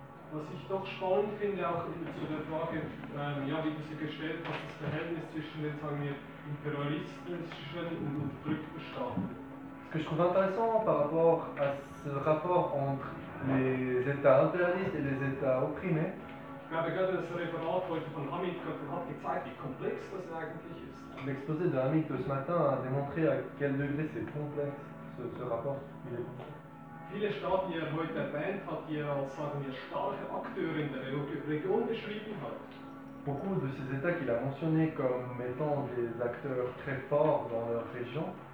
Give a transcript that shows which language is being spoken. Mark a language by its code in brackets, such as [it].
[de] Was ich doch spannend finde, auch zu der Frage, wie du sie gestellt hast, das Verhältnis zwischen den, sagen wir, imperialistischen und unterdrückten Staaten. [fr] Ce que je trouve intéressant par rapport à ce rapport entre les États impérialistes et les États opprimés, [de] Ich habe gerade das Referat heute von Hamid gehört und hat gezeigt, wie komplex das eigentlich ist. [fr] L'exposé de Hamid de ce matin a démontré à quel degré c'est complexe ce, ce rapport. [de] Viele Staaten, die er heute erwähnt hat, die er als, sagen wir, starke Akteure in der Region beschrieben hat. [fr] Beaucoup de ces États qu'il a mentionné comme étant des acteurs très forts dans leur région.